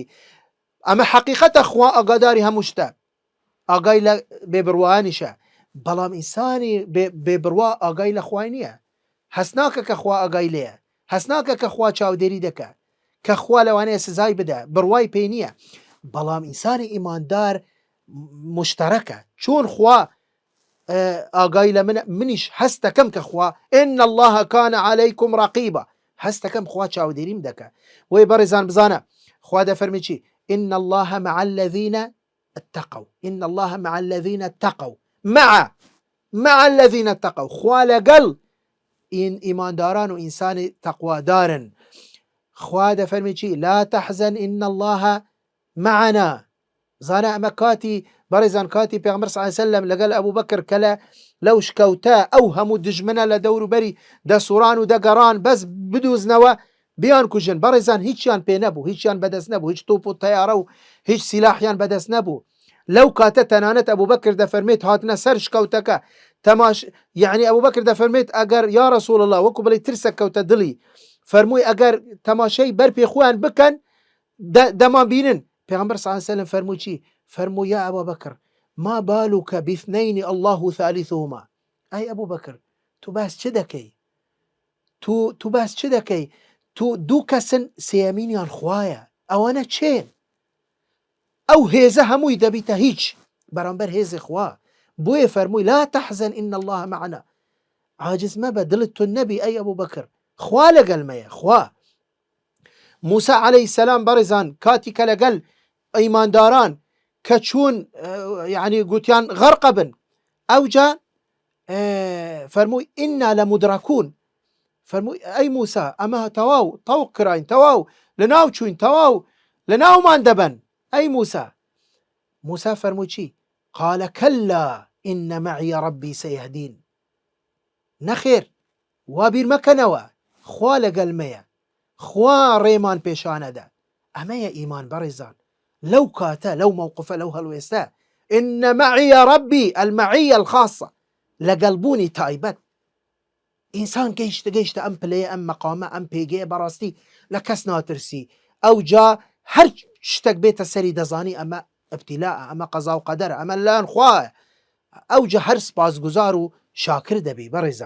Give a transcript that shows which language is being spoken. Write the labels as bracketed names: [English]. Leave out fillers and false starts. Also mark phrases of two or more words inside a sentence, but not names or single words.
[Central Kurdish] ئەمە حەقیقەتە، خوا ئاگاداری هەموو شتە، ئاگای لە بێبڕوایانیشە، بەڵام ئینسانی بێبڕوا ئاگای لە خوای نییە. هەست ناکە کە خوا ئاگای لێیە، هەست ناکە کە خوا چاودێری دەکە، کە خوا لەوانەیە سزای بدە، بڕوای پێی نییە. بەڵام ئینسانی ئیماندار مشتەرەکە، چۆن خوا ئاگای لە منیش هەست دەکەم کە خوا [Arabic] إن الله كان عليكم رقيبا، [Central Kurdish] هەست دەکەم خوا چاودێریم دەکە. وەی بەڕێزان بزانە خوا دەفەرمی چی؟ [Arabic] إن الله مع الذين اتقوا، إن الله مع الذين اتقوا، مع الذين اتقوا، [Central Kurdish] خوا لەگەڵ ئیمانداران و ئینسانی تەقوادارن. خوا دەفەرمی چی؟ [Arabic] لا تحزن إن الله معنا. [Central Kurdish] زانە ئەمە کاتی بەڕێزان کاتی پێغەمبەر [Arabic] صلی الله علیه وسلم [Central Kurdish] لەگەڵ ئەبوو بەکر کە لەو شکەوتە ئەو هەموو دژمنە لە دەوروبەری دەسوڕان و دەگەڕان بەس بدوزنەوە بیان کوژن. بەڕێزان هیچیان پێ نەبوو، هیچیان بەدەست نەبوو، هیچ تۆپ و تەیارە و هیچ سیلاحیان بەدەست نەبوو. لەو کاتە تەنانەت ئەبوو بەکر دەفەرمێت هاتنە سەر شکەوتەکە تەماش، یعنی ئەبوو بەکر دەفەرمێت ئەگەر [Arabic] یا رەسوڵ الله [Central Kurdish] وەکو بڵێ ترسە کەوتە دڵی، فەرمووی ئەگەر تەماشای بەر پێ خۆیان بکەن دەمان بینن. پێغەمبەر [Arabic] صلی الله علیه وسلم [Central Kurdish] فەرمووی چی؟ [Arabic] فەرمووی یا ئەبا بەکر ما بالك باثنين الله ثالثهما. [Central Kurdish] ئەی ئەبوو بەکر تو باس چ دەکەی؟ تو باس چ دەکەی؟ تو دوو کەسن سێیەمینیان خوایە، ئەوانە چێن؟ ئەو هێزە هەمووی دەبیتە هیچ بەرامبەر هێزی خوا. بۆیە فەرمووی [Arabic] لا تحزن إن الله معنا، [Central Kurdish] عاجز مەبە، دڵت تۆ نەبی ئەی ئەبوو بەکر، خوا لەگەڵمەیە. خوا موسى [Arabic] عليه السلام [Central Kurdish] بەڕێزان کاتی کە لەگەڵ ئەیمانداران کە چوون يعني گوتیان غەرقە بن، ئەوجا فەرمووی [Arabic] ئینا لەمودرەکوون، [Central Kurdish] فەرمووی ئەی موسى ئەمە تەواو تەوق کراین، تەواو لەناو چوین، تەواو لەناومان دەبەن. ئەی موسى فەرمووی چی؟ [Arabic] قال كلا إن معي ربي سيهدين. [Central Kurdish] نەخێر، وا بیر مەکەنەوە، خوا لەگەڵمەیە، خوا ڕێمان پێشانەدا. ئەمەیە ئیمان بەڕێزان. لەو کاتە لەو مووقفە لەو هەڵوێستە [Arabic] إن معي ربي المعية الخاصة، [Central Kurdish] لەگەڵبوونی تایبەت. ئینسان گەیشتە ئەم پلەیە، ئەم مەقامە، ئەم پێگەیە بەڕاستی لە کەس ناترسی. ئەو جا هەر شتێک بێتە سەری دەزانی ئەمە ئەبتیلاءە، ئەمە قەزا و قەدەرە، ئەمە لایەن خوایە. ئەو جا هەر سپاسگوزار و شاکر دەبی بەڕێزان.